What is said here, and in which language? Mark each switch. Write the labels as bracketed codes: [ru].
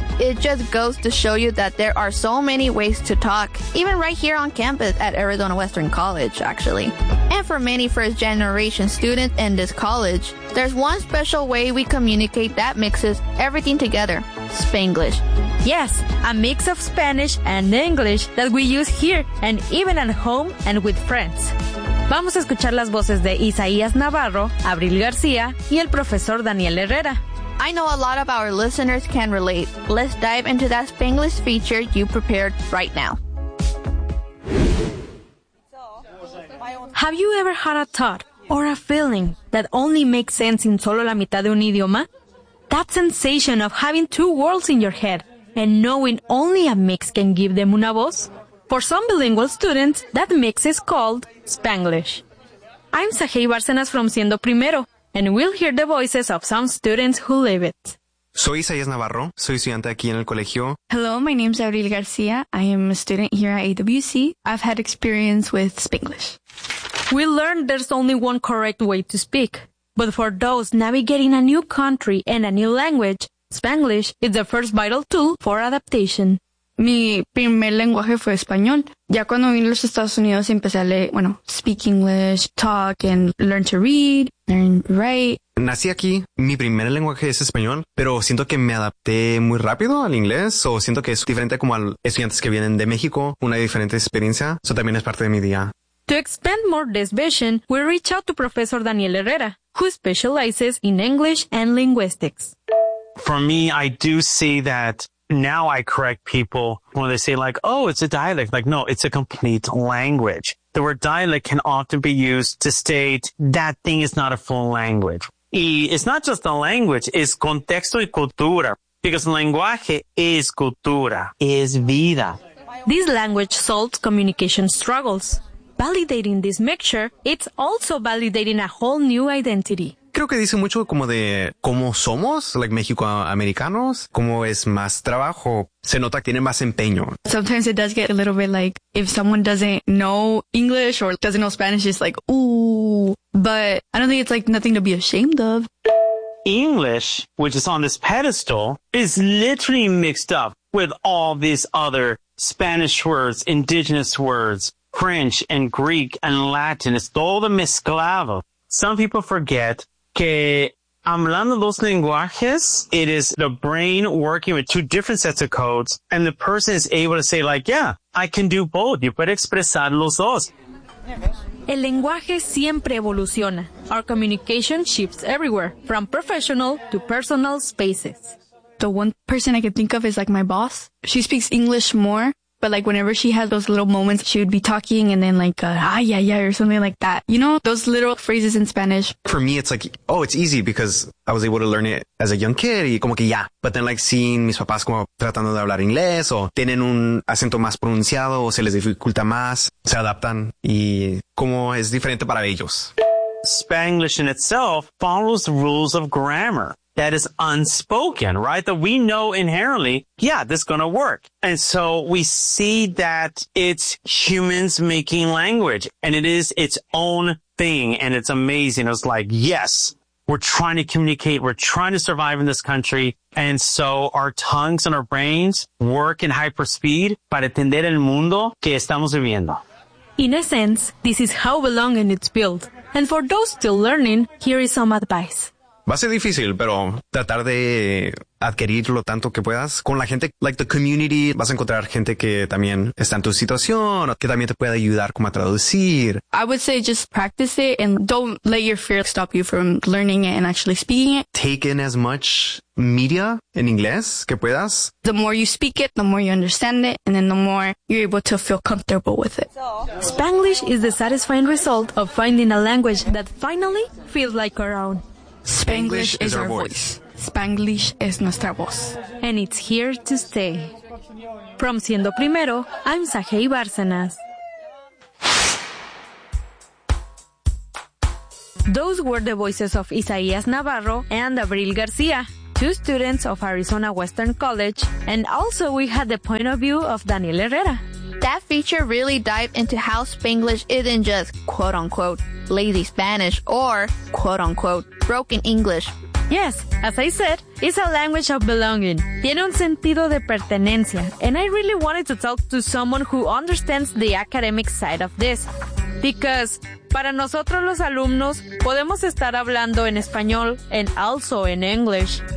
[en] It just goes to show you that there are so many ways to talk, even right here on campus at Arizona Western College, actually. And for many first-generation students in this college, there's one special way we communicate that mixes everything together, Spanglish. Yes, a mix of Spanish and English that we use here and even at home and with friends. [es] Vamos a escuchar las voces de Isaías Navarro, Abril García y el profesor Daniel Herrera. [en] I know a lot of our listeners can relate. Let's dive into that Spanglish feature you prepared right now. Have you ever had a thought or a feeling that only makes sense in [es] solo la mitad de un idioma? [en] That sensation of having two worlds in your head and knowing only a mix can give them [es] una voz? [en] For some bilingual students, that mix is called Spanglish. I'm Sahei Barcenas from Siendo Primero. And we'll hear the voices of some students who live it. [es] Soy Isaías Navarro. Soy estudiante aquí en el colegio. [en] Hello, my name is Abril García. I am a student here at AWC. I've had experience with Spanglish. We learned there's only one correct way to speak. But for those navigating a new country and a new language, Spanglish is the first vital tool for adaptation. [es] Mi primer lenguaje fue español. Ya cuando vine a los Estados Unidos, empecé a leer, bueno, [en] speak English, talk, and learn to read, learn to write. [es] Nací aquí. Mi primer lenguaje es español, pero siento que me adapté muy rápido al inglés. O siento que es diferente como a estudiantes que vienen de México, una diferente experiencia. Eso también es parte de mi día. [en] To expand more this vision, we reach out to Professor Daniel Herrera, who specializes in English and linguistics. For me, I do see that now I correct people when they say like, oh, it's a dialect. Like, no, it's a complete language. The word dialect can often be used to state that thing is not a full language. Y it's not just the language, it's [es] contexto y cultura. [en] Because [es] lenguaje [en] is [es] cultura, [en] is [es] vida. [en] This language solves communication struggles. Validating this mixture, it's also validating a whole new identity. [es] Creo que dice mucho como de cómo somos, like México-Americanos, cómo es más trabajo. Se nota que tiene más empeño. [en] Sometimes it does get a little bit like, if someone doesn't know English or doesn't know Spanish, it's like, ooh. But I don't think it's like nothing to be ashamed of. English, which is on this pedestal, is literally mixed up with all these other Spanish words, indigenous words, French and Greek and Latin. It's [es] todo [en] the [es] mezclado. [en] Some people forget [es] que hablando dos lenguajes, [en] it is the brain working with two different sets of codes, and the person is able to say like, yeah, I can do both. You [es] puede expresar los dos. El lenguaje siempre evoluciona. [en] Our communication shifts everywhere, from professional to personal spaces. The one person I can think of is like my boss. She speaks English more. But like whenever she has those little moments, she would be talking and then like, yeah, or something like that. You know, those little phrases in Spanish. For me, it's like, oh, it's easy because I was able to learn it as a young kid. [es] Y como que ya. [en] Yeah. [es] But then like seeing mis papás como tratando de hablar inglés o tienen un acento más pronunciado o se les dificulta más, se adaptan y como es diferente para ellos. [en] Spanglish in itself follows the rules of grammar. That is unspoken, right? That we know inherently, yeah, this is going to work. And so we see that it's humans making language and it is its own thing. And it's amazing. It's like, yes, we're trying to communicate. We're trying to survive in this country. And so our tongues and our brains work in hyperspeed [es] para entender el mundo que estamos viviendo. [en] In a sense, this is how belonging is built. And for those still learning, here is some advice. [es] Va a ser difícil, pero tratar de adquirir lo tanto que puedas con la gente, [en] like the community, [es] vas a encontrar gente que también está en tu situación, que también te puede ayudar como a traducir. [en] I would say just practice it and don't let your fear stop you from learning it and actually speaking it. Take in as much media [es] en inglés que puedas. [en] The more you speak it, the more you understand it, and then the more you're able to feel comfortable with it. Spanglish is the satisfying result of finding a language that finally feels like our own. Spanglish is our voice. [es] Spanglish es nuestra voz. [en] And it's here to stay. From Siendo Primero, I'm Sahei Bárcenas. Those were the voices of Isaías Navarro and Abril García, two students of Arizona Western College, and also we had the point of view of Daniel Herrera. That feature really dived into how Spanglish isn't just quote-unquote lazy Spanish or quote-unquote broken English. Yes, as I said, it's a language of belonging. [es] Tiene un sentido de pertenencia. [en] And I really wanted to talk to someone who understands the academic side of this. Because [es] para nosotros los alumnos, podemos estar hablando en español [en] and also in English.